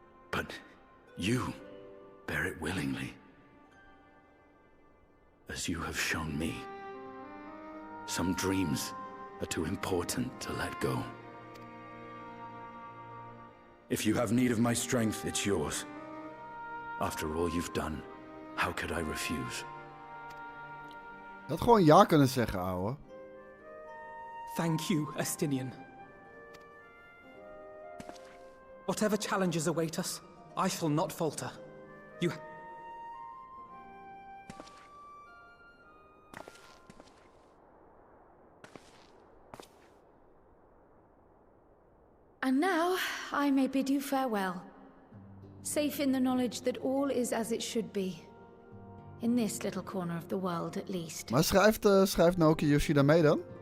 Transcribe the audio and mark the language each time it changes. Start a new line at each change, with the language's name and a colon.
English: But you bear it willingly, as you have shown me. Some dreams are too important to let go. If you have need of my strength, it's yours. After all you've done, how could I refuse?
Dutch: Je had gewoon ja kunnen zeggen, ouwe.
English: Thank you, Estinian. Whatever challenges await us, I shall not falter. You... And now, I may bid you farewell. Safe in the knowledge that all is as it should be. In this little corner of the world, at least.
Dutch: Maar schrijft Naoki Yoshida mee dan?